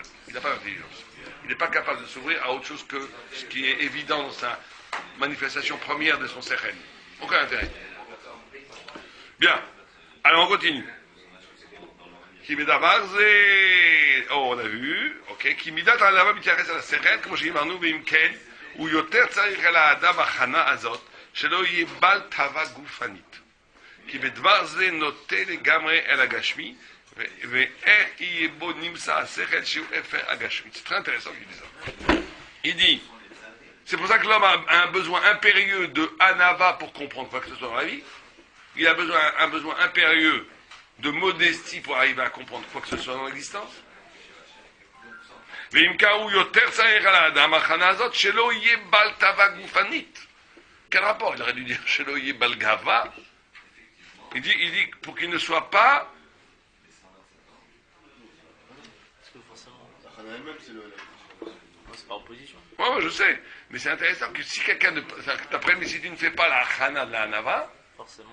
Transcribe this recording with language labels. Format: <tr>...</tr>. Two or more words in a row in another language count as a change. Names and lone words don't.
<fr>Il n'a pas d'intelligence. Il n'est pas capable de s'ouvrir à autre chose que ce qui est évident dans sa manifestation première de son sechel. Aucun intérêt. Bien. Alors on continue. Oh, on a vu. Ok.</fr> <he>כי מידת ענווה מתייחס אל שכל, כמו שאמרנו, ואם כן, הוא יותר צריך אל האדם הכנה הזאת, שלא יהיה בעל תאווה גופנית. כי בדבר זה נוטה לגמרי אל הגשמי, ואיך יהיה בו נמצא השכל שהוא הפך הגשמי.</he> <fr>C'est très intéressant qu'il dise ça. Il dit, c'est pour ça que l'homme a un besoin impérieux de anava pour comprendre quoi que ce soit dans la vie. Il a un besoin impérieux de modestie pour arriver à comprendre quoi que ce soit dans l'existence. Quel rapport? Il aurait dû dire</fr> <he>שלא יהיה בעל גאווה.</he> <fr>Il dit pour qu'il ne soit pas. Parce que forcément. C'est pas opposition. Ouais, je sais. Mais c'est intéressant que si quelqu'un d'après, mais si tu ne fais pas la chana de la anava, Forcément.</fr>